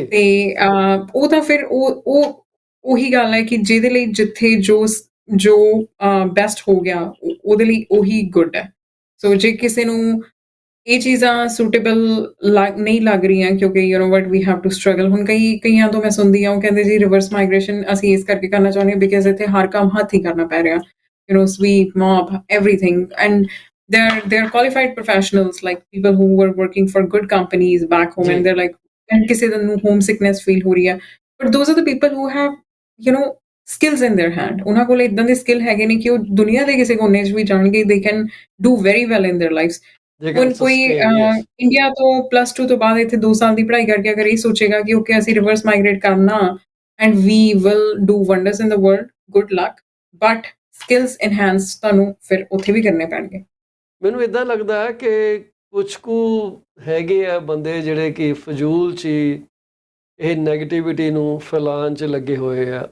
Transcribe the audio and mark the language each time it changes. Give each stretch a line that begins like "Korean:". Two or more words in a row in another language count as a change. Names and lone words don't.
Punjabi: ਤੇ ਉਹ ਤਾਂ ਫਿਰ ਉਹੀ ਗੱਲ ਹੈ ਕਿ ਜਿਹਦੇ ਲਈ ਜਿੱਥੇ ਜੋ ਬੈਸਟ ਹੋ ਗਿਆ ਉਹਦੇ ਲਈ ਉਹੀ ਗੁੱਡ ਹੈ। ਸੋ ਜੇ ਕਿਸੇ ਨੂੰ ਇਹ ਚੀਜ਼ਾਂ ਸੂਟੇਬਲ ਨਹੀਂ ਲੱਗ ਰਹੀਆਂ, ਕਿਉਂਕਿ
English: you know what we have to struggle.
Punjabi: ਹੁਣ ਕਈਆਂ ਤੋਂ ਮੈਂ ਸੁਣਦੀ ਹਾਂ, ਉਹ ਕਹਿੰਦੇ ਜੀ
English: reverse migration
Punjabi: ਅਸੀਂ ਇਸ ਕਰਕੇ ਕਰਨਾ ਚਾਹੁੰਦੇ ਹਾਂ ਬਿਕਾਜ਼ ਇੱਥੇ ਹਰ ਕੰਮ ਹੱਥ ਹੀ ਕਰਨਾ ਪੈ ਰਿਹਾ,
English: you know sweep mop everything, and they're qualified professionals, like people who were working for good companies back home, and they're like, and
Punjabi: ਕਿਸੇ ਨੂੰ
English: homesickness feel
Punjabi: ਹੋ ਰਹੀ ਹੈ,
English: but those are the people who have, you know, skills in their hand.
Punjabi: ਉਹਨਾਂ ਕੋਲ ਇਦਾਂ ਦੇ ਸਕਿੱਲ ਹੈਗੇ ਨੇ ਕਿ ਉਹ ਦੁਨੀਆ ਦੇ ਕਿਸੇ ਕੋਨੇ 'ਚ ਵੀ ਜਾਣਗੇ,
English: they can do very well in their lives.
Punjabi: ਹੁਣ ਕੋਈ ਇੰਡੀਆ ਤੋਂ +2 ਤੋਂ ਬਾਅਦ ਇੱਥੇ 2 ਸਾਲ ਦੀ ਪੜ੍ਹਾਈ ਕਰਕੇ ਅਗਰ ਇਹ ਸੋਚੇਗਾ ਕਿ ਓਕੇ ਅਸੀਂ
English: reverse migrate
Punjabi: ਕਰਨਾ
English: and we will do wonders in the world, good luck, but skills enhance
Punjabi: ਤੁਹਾਨੂੰ ਫਿਰ ਉੱਥੇ ਵੀ ਕਰਨੇ ਪੈਣਗੇ। ਮੈਨੂੰ ਇਦਾਂ ਲੱਗਦਾ ਹੈ ਕਿ ਕੁਛ ਕੁ ਹੈਗੇ ਆ ਬੰਦੇ ਜਿਹੜੇ ਕਿ ਫਜ਼ੂਲ 'ਚ ਇਹ ਨੈਗੇਟਿਵਿਟੀ ਨੂੰ ਫੈਲਾਉਣ 'ਚ ਲੱਗੇ ਹੋਏ ਆ।